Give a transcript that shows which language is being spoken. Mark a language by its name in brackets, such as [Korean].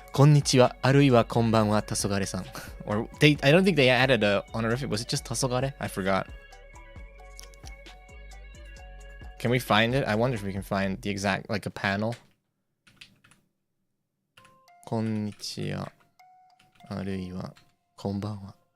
[Japanese] こんにちは、あるいはこんばんは、黄昏さん. [English] Or I don't think they added a honorific. Was it just 黄昏? I forgot. Can we find it? I wonder if we can find the exact, like a panel. [Japanese] こんにちは、あるいはこんばんは.